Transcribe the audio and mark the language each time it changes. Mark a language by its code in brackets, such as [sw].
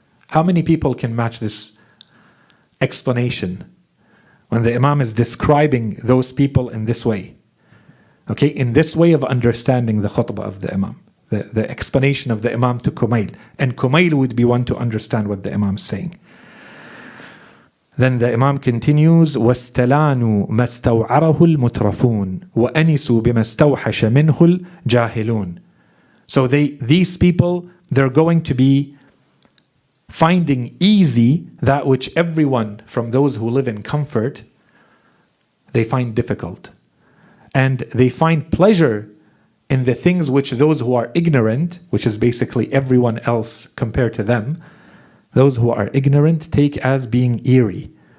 [en] How many people can match this explanation when the Imam is describing those people in this way? Okay, in this way of understanding the khutbah of the Imam, the explanation of the Imam to Kumayl. And Kumayl would be one to understand what the Imam is saying. Then the Imam continues, [ar] وَاسْتَلَانُوا مَا اسْتَوْعَرَهُ الْمُتْرَفُونَ وَأَنِسُوا بِمَا اسْتَوْحَشَ مِنْهُ الْجَاهِلُونَ. [en] So these people, they're going to be finding easy that which everyone from those who live in comfort, they find difficult. And they find pleasure in the things which those who are ignorant, which is basically everyone else compared to them, those who are ignorant take as being eerie.